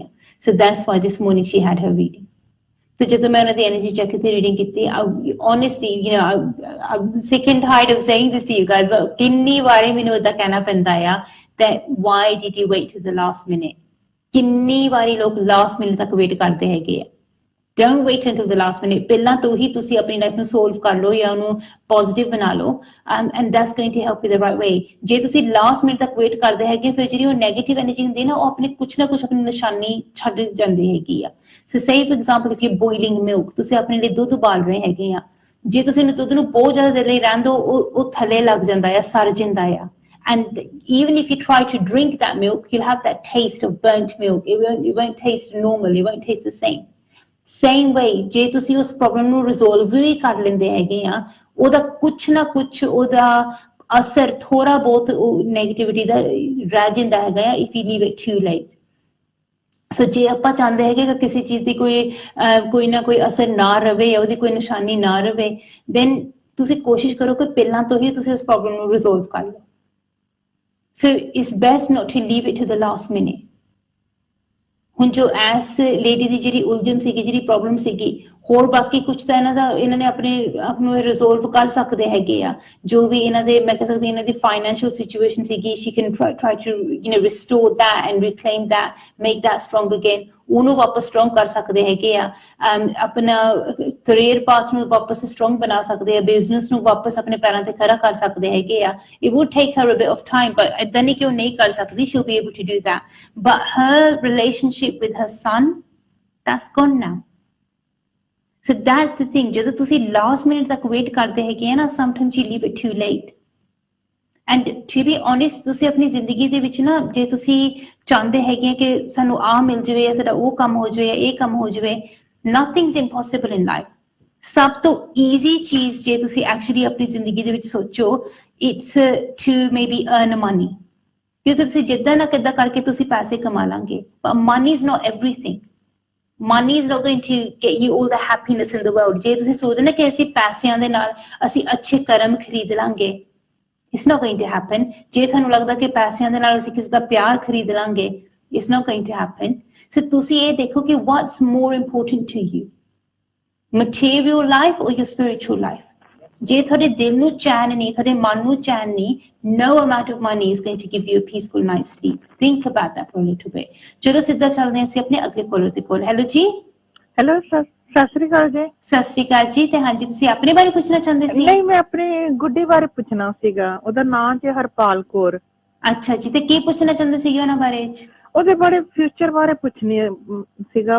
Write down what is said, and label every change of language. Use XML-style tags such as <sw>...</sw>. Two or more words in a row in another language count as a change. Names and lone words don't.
<en>So that's why this morning she had her reading.</en> <pa>ਤੇ ਜਦੋਂ ਮੈਂ ਉਹਨਾਂ ਦੀ</pa> <en>energy check</en> <pa>ਕੀਤੀ, ਰੀਡਿੰਗ ਕੀਤੀ,</pa> <en>honestly, you know, I'm sick and tired of saying this to you guys, but</en> <pa>ਕਿੰਨੀ ਵਾਰੀ ਮੈਨੂੰ ਏਦਾਂ ਕਹਿਣਾ ਪੈਂਦਾ ਆ</pa> <en>that why did you wait to the last minute?</en> <pa>ਕਿੰਨੀ ਵਾਰੀ ਲੋਕ</pa> <en>last minute</en> <pa>ਤੱਕ ਵੇਟ ਕਰਦੇ ਹੈਗੇ ਆ।</pa> <en>Don't wait until the last minute.</en> <pa>ਪਹਿਲਾਂ ਤੋਂ ਹੀ ਤੁਸੀਂ ਆਪਣੀ ਲਾਈਫ ਨੂੰ ਸੋਲਵ ਕਰ ਲਓ ਜਾਂ ਉਹਨੂੰ ਪੋਜ਼ਿਟਿਵ ਬਣਾ ਲਓ,</pa> <en>and that's going to help you the right way.</en> <pa>ਜੇ ਤੁਸੀਂ</pa> <en>last minute</en> <pa>ਤੱਕ ਵੇਟ ਕਰਦੇ ਹੈਗੇ, ਫਿਰ ਜਿਹੜੀ ਉਹ</pa> <en>negative energy</en> <pa>ਹੁੰਦੀ ਹੈ ਨਾ, ਉਹ ਆਪਣੇ ਕੁਛ ਨਾ ਕੁਛ ਆਪਣੀ ਨਿਸ਼ਾਨੀ ਛੱਡ ਜਾਂਦੀ ਹੈਗੀ ਆ।</pa> <en>so say for example if you're boiling milk,</en> <pa>ਤੁਸੀਂ ਆਪਣੇ ਲਈ ਦੁੱਧ ਉਬਾਲ ਰਹੇ ਹੈਗੇ ਆ, ਜੇ ਤੁਸੀਂ ਦੁੱਧ ਨੂੰ ਬਹੁਤ ਜ਼ਿਆਦਾ ਦੇਰ ਲਈ ਰਹਿਣ ਦਿਓ, ਉਹ ਥੱਲੇ ਲੱਗ ਜਾਂਦਾ ਆ, ਸੜ ਜਾਂਦਾ ਆ।</pa> <en>And even if you try to drink that milk, you'll have that taste of burnt milk. It won't taste normal. It won't taste the same. Same way,</en> <pa>ਜੇ ਤੁਸੀਂ ਉਸ ਪ੍ਰੋਬਲਮ ਨੂੰ ਰਿਜ਼ੋਲਵ ਵੀ ਕਰ ਲੈਂਦੇ ਹੈਗੇ ਆ, ਉਹਦਾ ਕੁਛ ਨਾ ਕੁਛ ਉਹਦਾ ਅਸਰ ਥੋੜਾ ਬਹੁਤ ਨੈਗੇਟਿਵਿਟੀ ਦਾ ਰਹਿ ਜਾਂਦਾ ਹੈਗਾ ਆ</pa> <en>if you leave it too late.</en> <pa>ਸੋ ਜੇ ਆਪਾਂ ਚਾਹੁੰਦੇ ਹੈਗੇ ਕਿ ਕਿਸੇ ਚੀਜ਼ ਦੀ ਕੋਈ ਨਾ ਕੋਈ ਅਸਰ ਨਾ ਰਵੇ ਜਾਂ ਉਹਦੀ ਕੋਈ ਨਿਸ਼ਾਨੀ ਨਾ ਰਵੇ, then ਤੁਸੀਂ ਕੋਸ਼ਿਸ਼ ਕਰੋ ਕਿ ਪਹਿਲਾਂ ਤੋਂ ਹੀ ਤੁਸੀਂ ਉਸ ਪ੍ਰੋਬਲਮ ਨੂੰ ਰਿਜ਼ੋਲਵ ਕਰ ਲਓ।</pa> <en>So it's best not to leave it to the last minute.</en> <pa>ਹੁਣ ਜੋ ਐਸ ਲੇਡੀ ਦੀ ਜਿਹੜੀ ਉਲਝਣ ਸੀਗੀ, ਜਿਹੜੀ ਪ੍ਰੋਬਲਮ ਸੀਗੀ, ਹੋਰ ਬਾਕੀ ਕੁਝ ਤਾਂ ਇਹਨਾਂ ਨੇ ਆਪਣੇ ਆਪ ਨੂੰ ਰਿਜ਼ੋਲਵ ਕਰ ਸਕਦੇ ਹੈਗੇ ਆ। ਜੋ ਵੀ ਇਹਨਾਂ ਦੇ, ਮੈਂ ਕਹਿ ਸਕਦੀ ਇਹਨਾਂ ਦੀ</pa> <en>financial situation</en> <pa>ਸੀਗੀ,</pa> <en>she can try to, you know, restore that and reclaim that, make that strong again.</en> <pa>ਉਹਨੂੰ ਵਾਪਸ ਸਟਰੋਂਗ ਕਰ ਸਕਦੇ ਹੈਗੇ ਆ। ਆਪਣਾ</pa> <en>career path</en> <pa>ਨੂੰ ਵਾਪਸ ਸਟਰੋਂਗ ਬਣਾ ਸਕਦੇ ਆ, ਬਿਜ਼ਨਸ ਨੂੰ ਵਾਪਸ ਆਪਣੇ ਪੈਰਾਂ ਤੇ ਖੜਾ ਕਰ ਸਕਦੇ ਹੈਗੇ ਆ।</pa> <en>It would take her a bit of time, but</en> <pa>ਏਦਾਂ ਨਹੀਂ ਕਿ ਉਹ ਨਹੀਂ ਕਰ ਸਕਦੀ,</pa> <en>she'll be able to do that. But her relationship with her son, that's gone now. So that's the thing.</en> <pa>ਜਦੋਂ ਤੁਸੀਂ</pa> <en>last minute</en> <pa>ਤੱਕ ਵੇਟ ਕਰਦੇ ਹੈਗੇ ਆ ਨਾ,</pa> <en>sometimes you leave it too late. And to be honest,</en> <pa>ਤੁਸੀਂ ਆਪਣੀ ਜ਼ਿੰਦਗੀ ਦੇ ਵਿੱਚ ਨਾ, ਜੇ ਤੁਸੀਂ ਚਾਹੁੰਦੇ ਹੈਗੇ ਕਿ ਸਾਨੂੰ ਆਹ ਮਿਲ ਜਾਵੇ ਜਾਂ ਸਾਡਾ ਉਹ ਕੰਮ ਹੋ ਜਾਵੇ ਜਾਂ ਇਹ ਕੰਮ ਹੋ ਜਾਵੇ,</pa> <en>nothing's impossible in life.</en> <pa>ਸਭ ਤੋਂ ਈਜ਼ੀ ਚੀਜ਼ ਜੇ ਤੁਸੀਂ ਐਕਚੁਅਲੀ ਆਪਣੀ ਜ਼ਿੰਦਗੀ ਦੇ ਵਿੱਚ ਸੋਚੋ,</pa> <en>it's to maybe earn money.</en> <pa>ਕਿਉਂਕਿ ਤੁਸੀਂ ਜਿੱਦਾਂ ਨਾ ਕਿੱਦਾਂ ਕਰਕੇ ਤੁਸੀਂ ਪੈਸੇ ਕਮਾ ਲਾਂਗੇ,</pa> <en>but money is not everything. Money is not going to get you all the happiness in the world.</en> <pa>ਜੇ ਤੁਸੀਂ ਸੋਚਦੇ ਨਾ ਕਿ ਅਸੀਂ ਪੈਸਿਆਂ ਦੇ ਨਾਲ ਅਸੀਂ ਅੱਛੇ ਕਰਮ ਖਰੀਦ ਲਾਂਗੇ,</pa> <en>it's not going to happen.</en> <pa>ਜੇ ਤੁਹਾਨੂੰ ਲੱਗਦਾ ਕਿ ਪੈਸਿਆਂ ਦੇ ਨਾਲ ਅਸੀਂ ਕਿਸੇ ਦਾ ਪਿਆਰ ਖਰੀਦ ਲਾਂਗੇ,</pa> <en>it's not going to happen. So</en> <pa>ਤੁਸੀਂ ਇਹ ਦੇਖੋ ਕਿ</pa> <en>what's more important to you, material life or your spiritual life?</en> <pa>ਜੇ ਤੁਹਾਡੇ ਦਿਲ ਨੂੰ ਚੈਨ ਨਹੀਂ, ਤੁਹਾਡੇ ਮਨ ਨੂੰ ਚੈਨ ਨਹੀਂ,</pa> <en>no amount of money is going to give you a peaceful night's sleep. Think about that for a little bit.</en> <pa>ਚਲੋ ਸਿੱਧਾ ਚੱਲਦੇ ਹਾਂ ਅਸੀਂ ਆਪਣੇ ਅਗਲੇ ਕਾਲਰ ਦੇ ਕੋਲ। ਹੈਲੋ ਜੀ। ਹੈਲੋ, ਸਤਿ ਸ੍ਰੀ ਅਕਾਲ ਜੀ। ਸਤਿ ਸ੍ਰੀ ਅਕਾਲ ਜੀ। ਤੇ ਹਾਂਜੀ, ਤੁਸੀਂ ਆਪਣੇ ਬਾਰੇ ਪੁੱਛਣਾ ਚਾਹੁੰਦੇ ਸੀ? ਨਹੀਂ, ਮੈਂ ਆਪਣੇ ਗੁੱਡੀ ਬਾਰੇ ਪੁੱਛਣਾ ਸੀਗਾ। ਉਹਦਾ ਨਾਂ ਜੀ ਹਰਪਾਲ ਕੌਰ। ਅੱਛਾ ਜੀ, ਤੇ ਕੀ ਪੁੱਛਣਾ ਚਾਹੁੰਦੇ ਸੀਗੇ ਉਹਨਾਂ ਬਾਰੇ? ਉਹਦੇ ਬਾਰੇ ਫਿਊਚਰ ਬਾਰੇ ਪੁੱਛਣੀ ਸੀਗਾ।</pa>